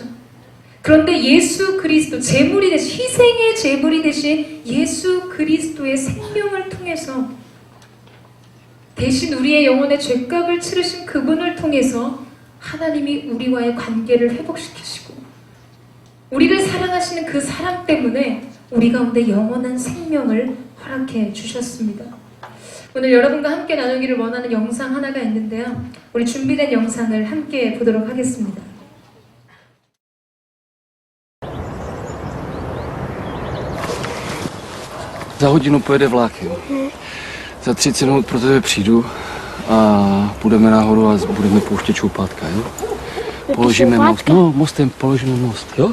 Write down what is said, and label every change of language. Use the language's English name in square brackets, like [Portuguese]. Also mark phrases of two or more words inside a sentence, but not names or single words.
[Korean] 그런데 예수 그리스도, 제물이 되신, 희생의 제물이 되신 예수 그리스도의 생명을 통해서 대신 우리의 영혼의 죄값을 치르신 그분을 통해서 하나님이 우리와의 관계를 회복시키시고 우리를 사랑하시는 그 사랑 때문에 우리 가운데 영원한 생명을 허락해 주셨습니다. 오늘 여러분과 함께 나누기를 원하는 영상 하나가 있는데요. 우리 준비된 영상을 함께 보도록 하겠습니다. [Czech] Za hodinu pojede vlak, jo. Za 30 minut pro tebe přijdu a půjdeme nahoru a budeme pouštět čoupátka, jo. Položíme most, no mostem položíme most, jo.